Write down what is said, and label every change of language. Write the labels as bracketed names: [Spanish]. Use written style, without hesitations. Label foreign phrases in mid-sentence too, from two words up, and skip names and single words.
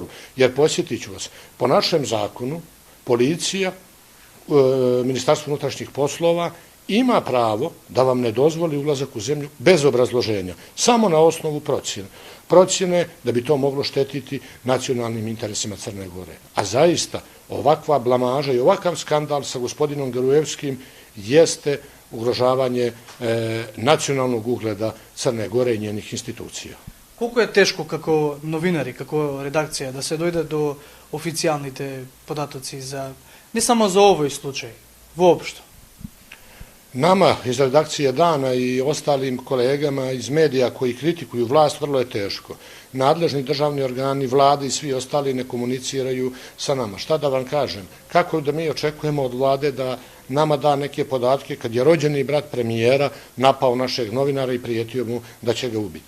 [Serbian] Jer posjetit ću vas, po našem zakonu, policija, Ministarstvo unutrašnjih poslova ima pravo da vam ne dozvoli ulazak u zemlju bez obrazloženja, samo na osnovu procjene da bi to moglo štetiti nacionalnim interesima Crne Gore. A zaista ovakva blamaža i ovakav skandal sa gospodinom Gruevskim jeste ugrožavanje nacionalnog ugleda Crne Gore i njenih institucija. [Macedonian] Колку е тешко како новинари, како редакција да се дојде до официјалните податоци за не само за овој случај, воопшто? [Serbian] Nama iz redakcije Dana i ostalim kolegama iz medija koji kritikuju vlast vrlo je teško. Nadležni državni organi, vlade i svi ostali ne komuniciraju sa nama. Šta da vam kažem? Kako da mi očekujemo od vlade da nama da neke podatke kad je rođeni brat premijera napao našeg novinara i prijetio mu da će ga ubiti?